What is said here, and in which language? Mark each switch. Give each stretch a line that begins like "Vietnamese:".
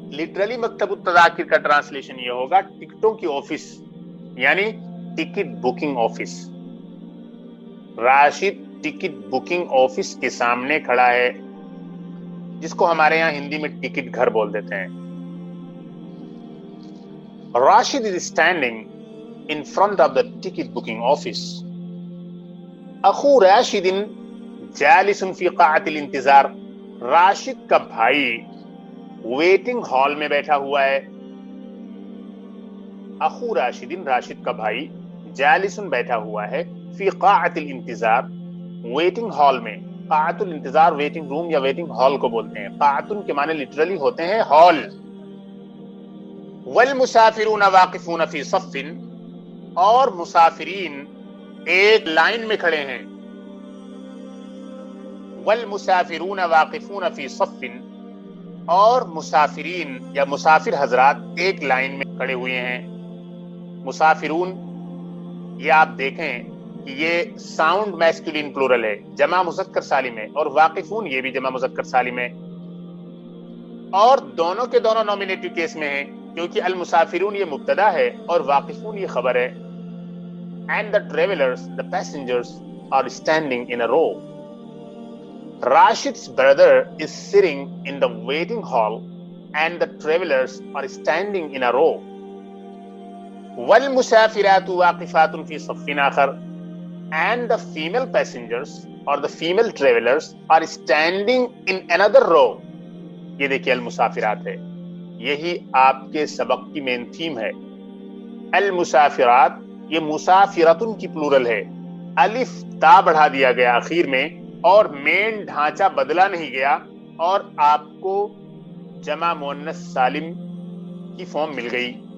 Urdu: Literally مکتب التذاکر کا translation یہ ہوگا ٹکٹوں کی آفس یعنی ticket booking office. Rashid ticket booking office کے سامنے کھڑا ہے، جس کو ہمارے یہاں ہندی میں ٹکٹ گھر بول دیتے ہیں.
English: Rashid is standing in front of the ticket booking office.
Arabic: اخو راشد جالس فی قاعة الانتظار.
Urdu: راشد کا بھائی ویٹنگ ہال میں بیٹھا ہوا ہے.
Arabic: اخو راشد،
Urdu: راشد کا بھائی،
Arabic: جالس
Urdu: بیٹھا ہوا ہے،
Arabic: فی قاعة الانتظار
Urdu: ویٹنگ ہال میں. قاعة الانتظار ویٹنگ روم یا ویٹنگ ہال کو بولتے ہیں. قاعة کے معنی لٹرلی ہوتے ہیں ہال.
Arabic: والمسافرون واقفون فی صف،
Urdu: اور مسافرین ایک لائن میں کھڑے ہیں.
Arabic: والمسافرون واقفون فی صف،
Urdu: اور مسافرین یا مسافر حضرات ایک لائن میں کھڑے ہوئے ہیں. مسافرون یہ آپ دیکھیں کہ یہ ساؤنڈ میسکولین پلورل ہے، جمع مذکر سالم ہے، اور واقفون یہ بھی جمع مذکر سالم ہے، اور دونوں کے دونوں نومینیٹو کیس میں ہیں کیونکہ المسافرون یہ مبتدا ہے اور واقفون یہ خبر ہے.
English: And the travelers, the passengers are standing in a row. Rashid's brother is sitting in the waiting hall and the travelers are standing in a row.
Arabic: والمسافرات واقفات في صف آخر,
English: and the female passengers or the female travelers are standing in another row.
Urdu: یہ دیکھیے المسافرات ہے، یہی آپ کے سبق کی مین تھیم ہے. المسافرات یہ مسافرتن کی پلورل ہے. الف تا بڑھا دیا گیا اخیر میں اور مین ڈھانچہ بدلا نہیں گیا اور آپ کو جمع مؤنث سالم کی فارم مل گئی.